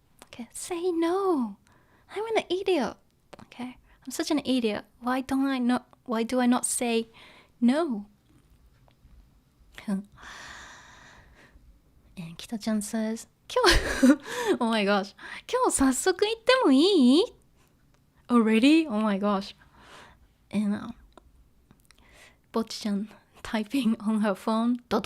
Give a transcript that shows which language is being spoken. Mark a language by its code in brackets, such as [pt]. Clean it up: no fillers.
[en] Okay, say no. I'm an idiot. Okay, I'm such an idiot. Why do I not say no? And Kita-chan says, oh my gosh. [ja] 今日早速行ってもいい? [en] Already? Oh my gosh. And Bocchi-chan typing on her phone.